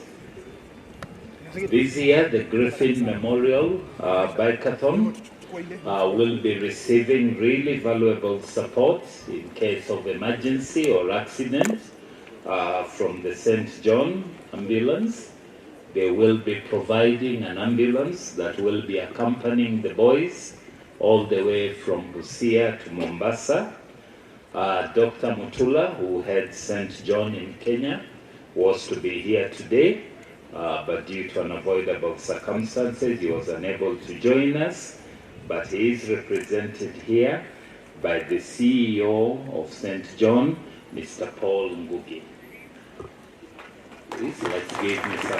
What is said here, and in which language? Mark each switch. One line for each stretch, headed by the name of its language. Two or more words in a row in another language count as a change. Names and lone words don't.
English: This year, the Griffin Memorial Bikeathon will be receiving really valuable support in case of emergency or accident from the St. John ambulance. They will be providing an ambulance that will be accompanying the boys all the way from Busia to Mombasa. Dr. Mutula, who heads St. John in Kenya, was to be here today, but due to unavoidable circumstances, he was unable to join us. But he is represented here by the CEO of St. John, Mr. Paul Ngugi. Please, let's give Mr.